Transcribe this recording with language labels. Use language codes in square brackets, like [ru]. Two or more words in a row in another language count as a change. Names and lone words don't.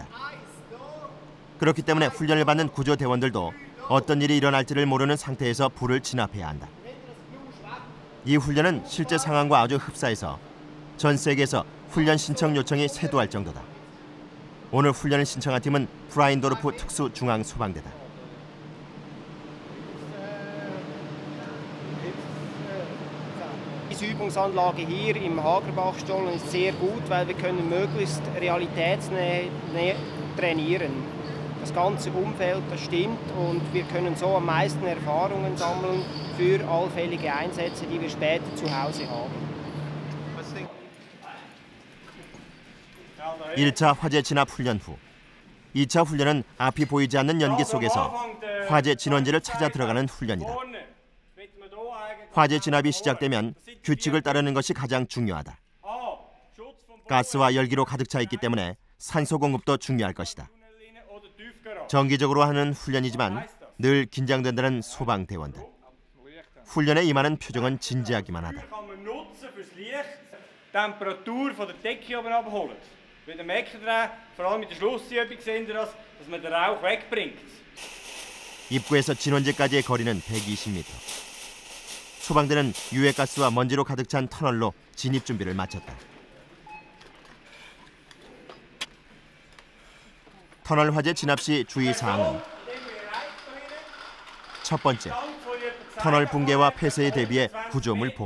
[ko] 그렇기 때문에 훈련을 받는 구조대원들도 어떤 일이 일어날지를 모르는 상태에서 불을 진압해야 한다. 이 훈련은 실제 상황과 아주 흡사해서 전 세계에서 훈련 신청 요청이 쇄도할 정도다. 오늘 훈련을 신청한 팀은 프라인도르프 특수중앙소방대다. [de] Diese Übungsanlage hier im Hagerbachstollen ist sehr gut, weil wir können möglichst realitätsnäher trainieren. Das ganze Umfeld, das stimmt und wir können so am meisten Erfahrungen sammeln für allfällige Einsätze, die wir später zu Hause haben. [ko] 1차 화재 진압 훈련 후 2차 훈련은 앞이 보이지 않는 연기 속에서 화재 진원지를 찾아 들어가는 훈련이다. 화재 진압이 시작되면 규칙을 따르는 것이 가장 중요하다. 가스와 열기로 가득 차 있기 때문에 산소 공급도 중요할 것이다. 정기적으로 하는 훈련이지만 늘 긴장된다는 소방대원들. 훈련에 임하는 표정은 진지하기만 하다. [de] Temperatur von der Decke oben abholen. Bei der Meckerdreh, vor allem in der Schlussübung, sehen wir das, dass man den Rauch wegbringt. [ko] 입구에서 진원지까지의 거리는 120m. 소방대는 유해가스와 먼지로 가득 찬 터널로 진입 준비를 마쳤다. 터널 화재 진압 시 주의사항은 첫 번째, 터널 붕괴와 폐쇄에 대비해 구조물 보호.